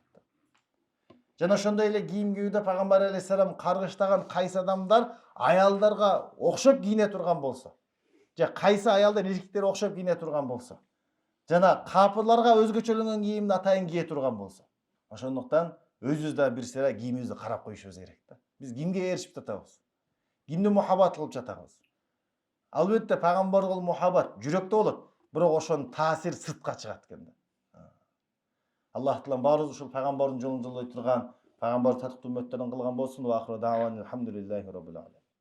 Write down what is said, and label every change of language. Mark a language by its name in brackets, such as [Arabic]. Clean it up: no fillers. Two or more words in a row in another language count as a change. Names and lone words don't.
[Kyrgyz] Жана ошондой эле кийим кийүүдө пайгамбар алейхиссалам каргыштаган кайсы адамдар аялдарга окшоп кийине турган болсо, же кайсы аялдар эркектерге окшоп кийине турган болсо, жана капырларга өзгөчөлөнгөн кийимди атайын кие турган болсо, ошондуктан өзүбүз да бир сыйра кийимибизди карап коюшубуз керек да. Биз кимге ээрчип жатабыз? Кимди мухаббат кылып жатабыз? Албетте пайгамбарга мухаббат жүрөктө болот, бирок ошонун таасири сыртка чыгат экен да. Аллах Таала баарыбыз ушул пайгамбардын жолун жолдой турган, пайгамбар татыктуу үммөттөрдөн кылган болсун. [Arabic] وآخر دعوانا الحمد لله رب العالمين.